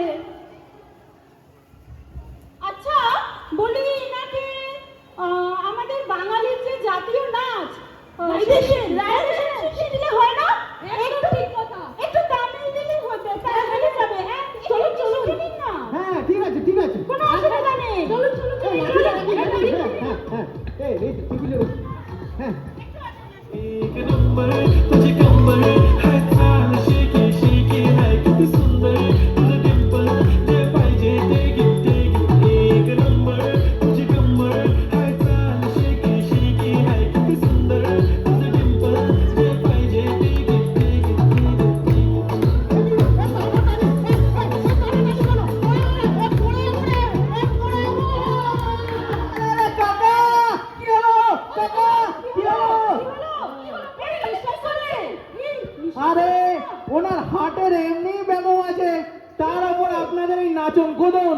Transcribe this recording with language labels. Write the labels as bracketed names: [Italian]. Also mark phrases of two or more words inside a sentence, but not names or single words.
[Bangla] আচ্ছা বলি নাকি আমাদের বাঙালির যে জাতীয় নাচ রায়দেশে দিলে হয় না? একদম ঠিক কথা। একটু তামিল দিলেই হবে, তাহলে হয়ে যাবে। হ্যাঁ চলুন চলুন না, হ্যাঁ ঠিক আছে ঠিক আছে। কোনো অসুবিধা নেই। চলুন চলুন হ্যাঁ হ্যাঁ এই টিকিলে হ্যাঁ [Marathi] एक नंबर तुझे कंबर है चाल शेकी शेकी है किती सुंदर तुझं डिंपल जे पाहिजे ते गिफ्टे एक नंबर तुझे कंबर है चाल शेकी शेकी है किती सुंदर तुझं डिंपल जे पाहिजे ते गिफ्टे [Bangla] কাকা কি হলো? কাকা কি হলো? আরে ওনার হাটের এমনি ব্যামো আছে, তার উপর আপনাদের এই নাচন কোদন।